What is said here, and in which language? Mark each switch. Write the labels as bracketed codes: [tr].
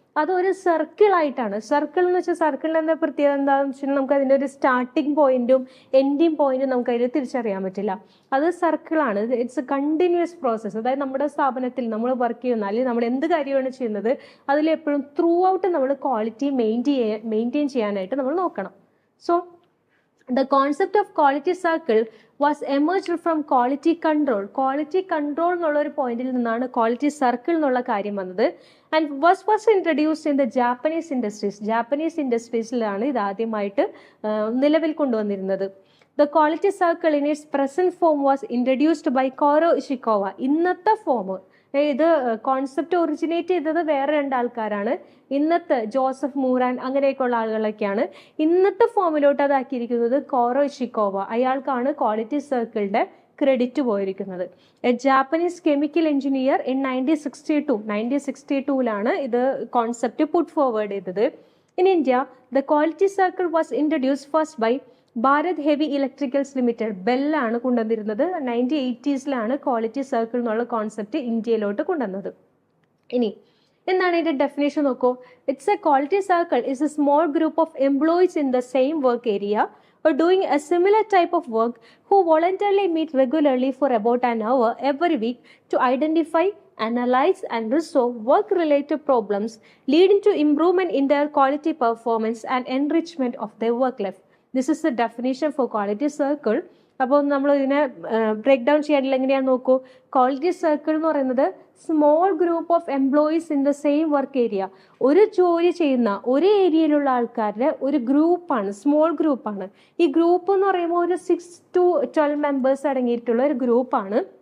[ml] അതൊരു സർക്കിൾ ആയിട്ടാണ്. സർക്കിൾ എന്ന് വെച്ചാൽ സർക്കിളിൻ്റെ എന്താ പ്രത്യേകത എന്താണെന്ന് വെച്ചാൽ നമുക്ക് അതിൻ്റെ ഒരു സ്റ്റാർട്ടിങ് പോയിന്റും എൻഡിങ് പോയിന്റും നമുക്ക് അതിൽ തിരിച്ചറിയാൻ പറ്റില്ല. അത് സർക്കിളാണ്. [en] It's a continuous process. [ml] അതായത് നമ്മുടെ സ്ഥാപനത്തിൽ നമ്മൾ വർക്ക് ചെയ്യുന്ന അല്ലെങ്കിൽ നമ്മൾ എന്ത് കാര്യമാണ് ചെയ്യുന്നത് അതിലെപ്പോഴും ത്രൂ ഔട്ട് നമ്മൾ ക്വാളിറ്റി മെയിൻറ്റെയിൻ ചെയ്യാനായിട്ട് നമ്മൾ നോക്കണം. [en] So the concept of quality circle was emerged from quality control. [ml] Quality control എന്നുള്ള ഒരു പോയിന്റിൽ നിന്നാണ് ക്വാളിറ്റി സർക്കിൾ എന്നുള്ള കാര്യം വന്നത്. [en] And was introduced in the Japanese industries. [ml] Japanese ഇൻഡസ്ട്രീസിലാണ് ഇത് ആദ്യമായിട്ട് നിലവിൽ കൊണ്ടുവന്നിരുന്നത്. [en] The quality circle in its present form was introduced by Koro Ishikawa. [ml] ഇന്നത്തെ ഫോം ഇത് കോൺസെപ്റ്റ് ഒറിജിനേറ്റ് ചെയ്തത് വേറെ 2 ആൾക്കാരാണ്. ഇന്നത്തെ ജോസഫ് മൂറാൻ അങ്ങനെയൊക്കെയുള്ള ആളുകളൊക്കെയാണ്. ഇന്നത്തെ ഫോമിലോട്ട് അതാക്കിയിരിക്കുന്നത് കോറോ ഇഷിക്കോവ. അയാൾക്കാണ് ക്വാളിറ്റി സർക്കിളിന്റെ ക്രെഡിറ്റ് പോയിരിക്കുന്നത്. A Japanese chemical engineer in 1962 ഇത് കോൺസെപ്റ്റ് പുട്ട് ഫോർവേഡ് ചെയ്തത്. [en] In India the quality circle was introduced first by Bharat heavy electricals limited. [ml] ബെല്ലാണ് കൊണ്ടുവന്നിരുന്നത്. 1980s quality circle എന്നുള്ള കോൺസെപ്റ്റ് ഇന്ത്യയിലോട്ട് കൊണ്ടുവന്നത്. ഇനി എന്താണ് ഇതിന്റെ ഡെഫിനേഷൻ നോക്കൂ. [en] It's a quality circle is a small group of employees in the same work area or doing a similar type of work who voluntarily meet regularly for about an hour every week to identify, analyze and resolve work related problems leading to improvement in their quality performance and enrichment of their work life. This is the definition for quality circle. [ml] അപ്പോൾ നമ്മൾ ഇതിനെ break down ചെയ്യാനില്ല. എങ്ങനെയാണെന്ന് നോക്കൂ. Quality circle എന്ന് പറയുന്നത് [en] Small group of employees in the same work area. [ml] ഒരു ജോലി ചെയ്യുന്ന ഒരു ഏരിയയിലുള്ള ആൾക്കാരുടെ ഒരു ഗ്രൂപ്പാണ്, സ്മോൾ ഗ്രൂപ്പാണ്. ഈ ഗ്രൂപ്പ് എന്ന് പറയുമ്പോൾ ഒരു 6 to 12 മെമ്പേഴ്സ് അടങ്ങിയിട്ടുള്ള ഒരു ഗ്രൂപ്പാണ്.